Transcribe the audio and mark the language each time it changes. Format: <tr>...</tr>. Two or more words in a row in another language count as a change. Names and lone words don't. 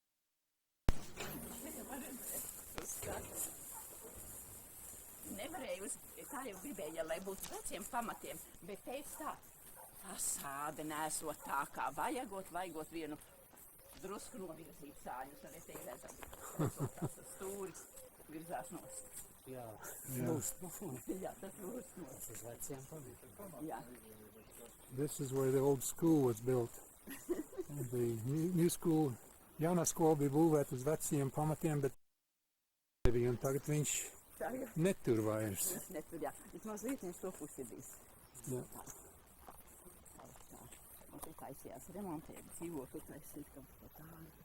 <lv>Nevarēju tā jau gribēja, lai būtu veciem pamatiem, bet teica tā, fasāde nesot tā kā vajagot vienu drusku novirzīt sāņus, arī te ir redzami. Tas stūris virzās nost. Jā, Jā, tas lūst nost. uz veciem pamatiem. Jā.</lv> <en>This is where the old school was built. The new school,</en> <lv>jaunā skola bija būvēta uz veciem pamatiem, bet un tagad viņš netur vairs. Viņš netur, jā. Viņš mazliet viens to pusi bijis. Jā. Un te taisījās remontēt, dzīvot, taisīt kaut ko tādu.</lv>